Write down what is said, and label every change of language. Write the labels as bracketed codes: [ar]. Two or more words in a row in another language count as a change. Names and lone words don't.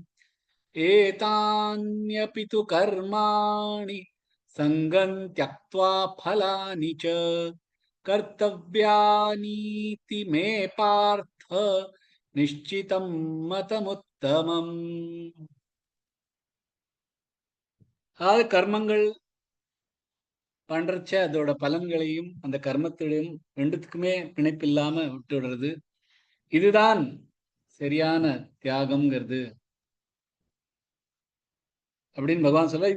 [sa] एतान्यपि तु कर्माणि सङ्गं त्यक्त्वा फलानि च कर्तव्यानीति मे पार्थ निश्चितं मतमुत्तमम्. [ta] அதாவது கர்மங்கள் பண்றச்ச அதோட பலன்களையும் அந்த கர்மத்திலையும் ரெண்டுத்துக்குமே பிணைப்பில்லாம விட்டுடுறது, இதுதான் சரியான தியாகம்ங்கிறது அப்படின்னு பகவான் சொல்ல.